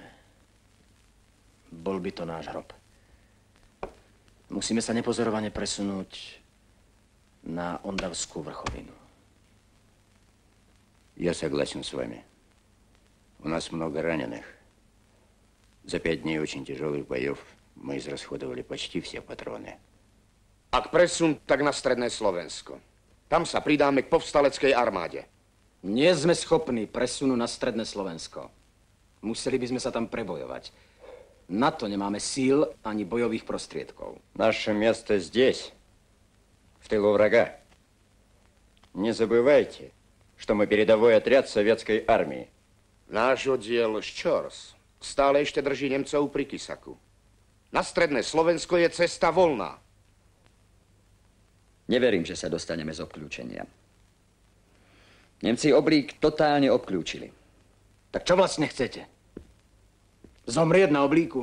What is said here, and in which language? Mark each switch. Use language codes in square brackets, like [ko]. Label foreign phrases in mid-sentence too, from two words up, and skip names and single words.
[sk] Bol by to náš hrob. Musíme sa nepozorovane presunúť na Ondavskú vrchovinu. [ru] Я согласен с вами. У нас много раненых. За 5 дней очень тяжелых боев мы израсходовали почти все патроны. [sk] Ak presun, tak na stredné Slovensko. Tam sa pridáme k povstaleckej armáde. Nie sme schopní presunu na stredné Slovensko. Museli by sme sa tam prebojovať. Na to nemáme síl ani bojových prostriedkov. [ru] Наше место здесь, в тылу врага. Не забывайте, что мы передовой отряд советской армии. [sk] Náš oddiel Ščors stále ešte drží Nemcov pri Kysaku. Na stredné Slovensko je cesta voľná. Neverím, že sa dostaneme z obklúčenia. Nemci oblík totálne obklúčili. Tak čo vlastne chcete? Zomrieť na oblíku?